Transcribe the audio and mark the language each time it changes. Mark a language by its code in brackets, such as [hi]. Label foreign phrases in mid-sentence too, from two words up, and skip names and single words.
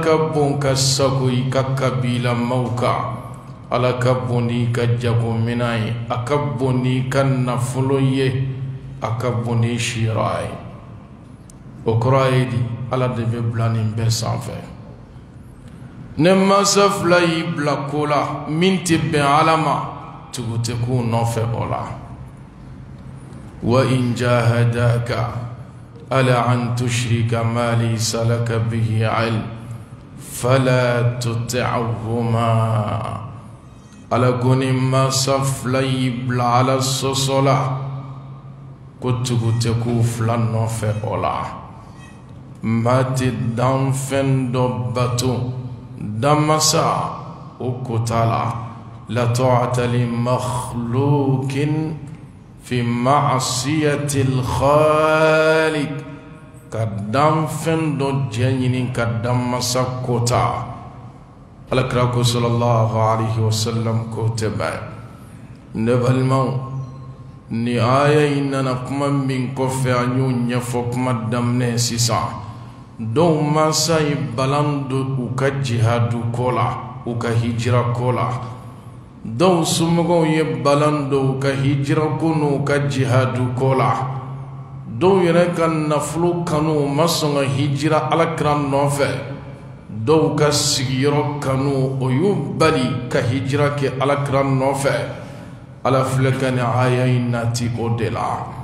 [bm] ka bon ka sago i ka kabilamaw kan ala ka bon ni ka jagominan ye a ka bon ni ka nafolo ye a ka bon ni siyɔrɔ ye o kɔrɔ ye di ala de bɛ bila nin bɛɛ sanfɛ ne mansa fila y'i bila ko la min tɛ bɛn ala ma tugu tɛ k'u nɔfɛ o la [ar] وإن جاهداك على أن تشرك بي ما ليس لك به علم فلا تطعهما [bm] ala ko ni mansa fila y'i bila ala sɔsɔ la ko tugu tɛ k'u fila nɔfɛ o la mati danfɛn dɔ bato damasa o kota la [ar] لا طاعة لمخلوق في معصية الخالق [bm] ka danfɛn dɔ jɛ ɲini ka damasa kota alakira ko [ar] صلى الله عليه وسلم [bm] ko tɛ bɛn ne balimaw ni aya in nana kuma min kɔfɛ an y'o ɲɛfɔ kuma daminɛ sisan dɔw mansa ye balan don u ka jihadu ko la u ka hijira ko la dɔw somɔgɔw ye balan don u ka hijira ko n'u ka jihadu ko la dɔw yɛrɛ ka nafolo kanu u ma sɔn ka hijira alakira nɔfɛ dɔw ka sigiyɔrɔ kanu o y'u bali ka hijira kɛ alakira nɔfɛ ala filɛ ka nin aya in nati o de la